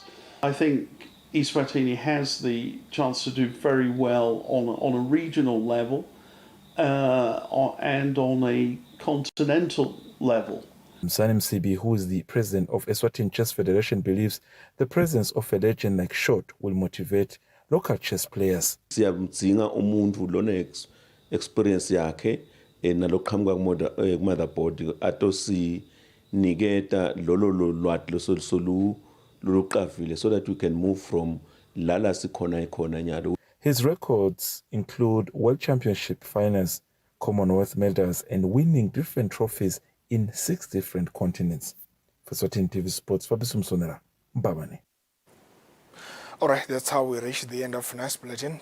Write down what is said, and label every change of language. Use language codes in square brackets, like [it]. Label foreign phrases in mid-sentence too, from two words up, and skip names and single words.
[en] I think Eswatini has the chance to do very well on a regional level and on a continental level. Sanim Sibi, who is the president of Eswatini Chess Federation, believes the presence of a legend like Short will motivate local chess players. [ss] Siyamdinga umuntu lona experience yakhe naloqhamuka ku-motherboard atosiniketa lolo lwati loluqavile [en] so that we can move from [ss] lala sikhona ikhona nyalo. [en] His records include World Championship finals, Commonwealth medals, and winning different trophies in 6 different continents. For Eswatini TV Sports, Fabrice Msonera, Mbabane. All right, that's how we reach the end of Nice Bulletin.